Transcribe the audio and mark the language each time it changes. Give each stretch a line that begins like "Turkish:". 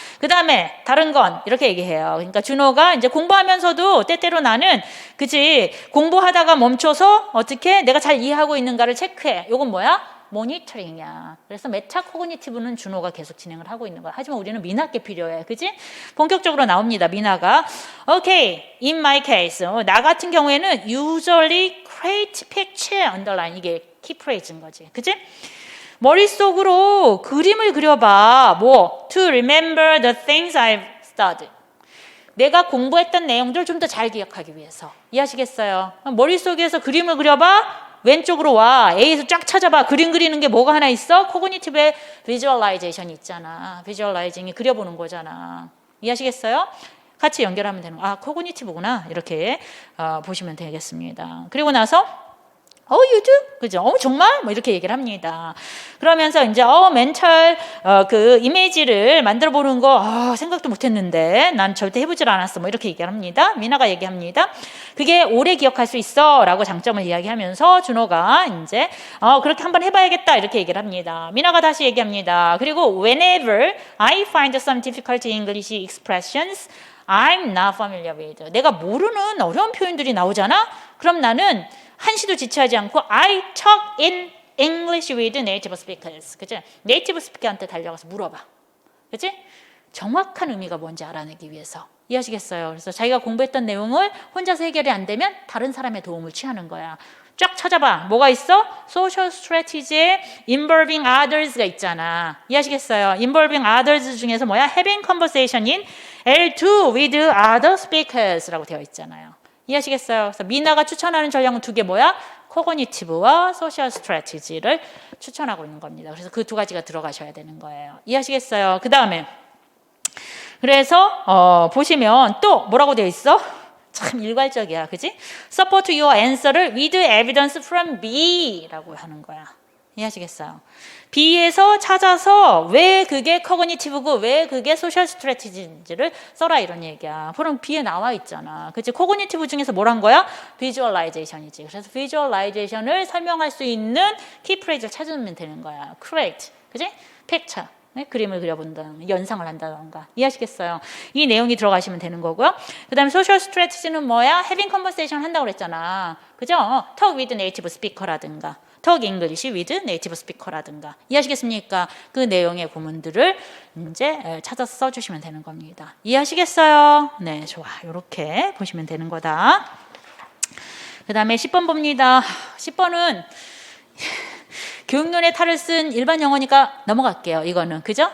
Korean: 그 다음에 다른 건 이렇게 얘기해요. 그러니까 준호가 이제 공부하면서도 때때로 나는 그치 공부하다가 멈춰서 어떻게 내가 잘 이해하고 있는가를 체크해. 이건 뭐야? 모니터링이야. 그래서 메타 코그니티브는 준호가 계속 진행을 하고 있는 거야. 하지만 우리는 미나께 필요해. 그지? 본격적으로 나옵니다. 미나가.
English: Okay, in my case.
Korean: 나 같은 경우에는
English: usually create picture underline.
Korean: 이게 키프레이즈인 거지. 그지? 머릿속으로 그림을 그려봐. 뭐?
English: To remember the things I've studied.
Korean: 내가 공부했던 내용들을 좀 더 잘 기억하기 위해서. 이해하시겠어요? 머릿속에서 그림을 그려봐. 왼쪽으로 와. A에서 쫙 찾아봐. 그림 그리는 게 뭐가 하나 있어? 코그니티브의 비주얼라이제이션이 있잖아. 비주얼라이징이 그려보는 거잖아. 이해하시겠어요? 같이 연결하면 되는 거. 코그니티브구나. 이렇게 보시면 되겠습니다. 그리고 나서
English: you do?
Korean: 그죠? 정말? 뭐 이렇게 얘기를 합니다. 그러면서 이제 멘탈 그 이미지를 만들어 보는 거 생각도 못 했는데 난 절대 해보질 않았어. 뭐 이렇게 얘기를 합니다. 미나가 얘기합니다. 그게 오래 기억할 수 있어 라고 장점을 이야기하면서 준호가 이제 그렇게 한번 해봐야겠다 이렇게 얘기를 합니다. 미나가 다시 얘기합니다.
English: 그리고 whenever I find some difficult English expressions I'm not familiar with.
Korean: 내가 모르는 어려운 표현들이 나오잖아? 그럼 나는 한시도 지체하지 않고
English: I talk in English with native speakers.
Korean: 그치? 네이티브 스피커한테 달려가서 물어봐. 그치? 정확한 의미가 뭔지 알아내기 위해서. 이해하시겠어요? 그래서 자기가 공부했던 내용을 혼자서 해결이 안 되면 다른 사람의 도움을 취하는 거야. 쫙 찾아봐. 뭐가 있어? Social Strategy에 Involving Others가 있잖아. 이해하시겠어요? Involving Others 중에서 뭐야?
English: Having conversation in L2 with other speakers라고
Korean: 되어 있잖아요. 이해하시겠어요? 그래서 미나가 추천하는 전략은 두 개 뭐야? 코그니티브와 소셜 스트래티지를 추천하고 있는 겁니다. 그래서 그 두 가지가 들어가셔야 되는 거예요. 이해하시겠어요? 그 다음에 그래서 보시면 또 뭐라고 되어 있어? 참 일괄적이야, 그지?
English: Support your answer를 with evidence from B라고
Korean: 하는 거야. 이해하시겠어요? B에서 찾아서 왜 그게 커그니티브고 왜 그게 소셜 스트래티지인지를 써라 이런 얘기야. 그럼 B에 나와 있잖아. 그치? 커그니티브 중에서 뭘 한 거야? 비주얼라이제이션이지. 그래서 비주얼라이제이션을 설명할 수 있는 키프레이즈를 찾으면 되는 거야. create, 그치? picture. 네? 그림을 그려본다든가 연상을 한다던가 이해하시겠어요? 이 내용이 들어가시면 되는 거고요. 그 다음에 소셜 스트래티지는 뭐야?
English: having conversation
Korean: 한다고 그랬잖아. 그죠?
English: talk with native speaker라든가 talk English with native speaker라든가
Korean: 이해하시겠습니까? 그 내용의 구문들을 이제 찾아서 써주시면 되는 겁니다. 이해하시겠어요? 네, 좋아. 이렇게 보시면 되는 거다. 그 다음에 10번 봅니다. 10번은 교육론의 탈을 쓴 일반 영어니까 넘어갈게요. 이거는 그죠?